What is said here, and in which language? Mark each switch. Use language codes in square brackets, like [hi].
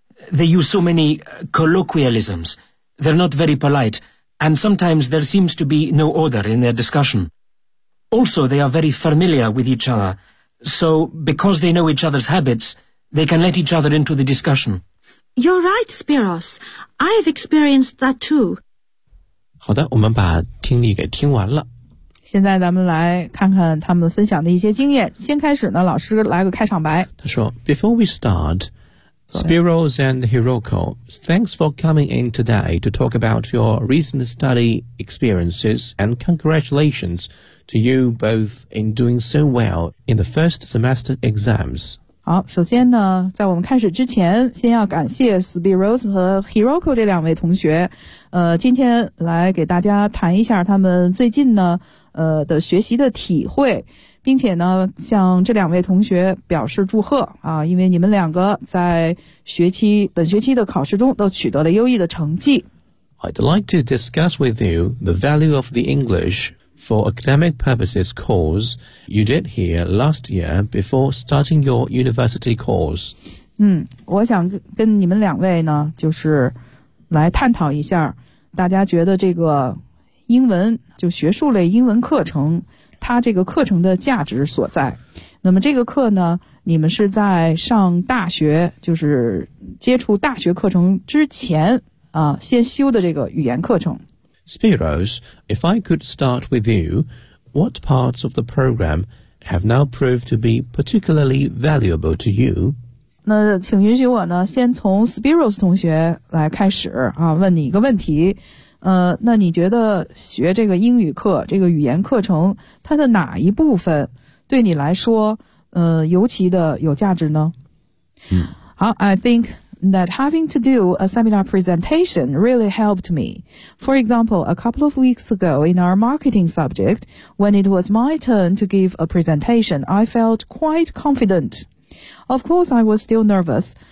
[en] They use so many colloquialisms. They're not very polite, and sometimes there seems to be no order in their discussion. Also, they are very familiar with each other, so because they know each other's habits, they can let each other into the discussion. You're right, Spiros. I've experienced that too. [zh] 好的，我们把听力给听完了。现在咱们来看看他们分享的一些经验。先开始呢，老师来个开场白。他说 [en] ,Before we start, Spiros and Hiroko, thanks for coming in today to talk about your recent study experiences and congratulations to you both in doing so well in the first semester exams. [zh] 好，首先呢，在我们开始之前，先要感谢 Spiros 和 Hiroko 这两位同学，今天来给大家谈一下他们最近呢，的学习的体会，并且呢，向这两位同学表示祝贺啊，因为你们两个在学期本学期的考试中都取得了优异的成绩。 [en] I'd like to discuss with you the value of the English. For academic purposes course you did here last year before starting your university course. [zh] 我想跟你们两位呢就是来探讨一下大家觉得这个英文就学术类英文课程它这个课程的价值所在。那么这个课呢你们是在上大学就是接触大学课程之前啊先修的这个语言课程。 [en] Spiros, if I could start with you, what parts of the program have now proved to be particularly valuable to you? [zh] 那请允许我呢，先从 Spiros 同学来开始啊，问你一个问题。那你觉得学这个英语课，这个语言课程，它的哪一部分对你来说，尤其的有价值呢？好 [en] ，I think. That having to do a seminar presentation really helped me. For example, a couple of weeks ago in our marketing subject, when it was my turn to give a presentation, I felt quite confident. Of course, I was still nervous,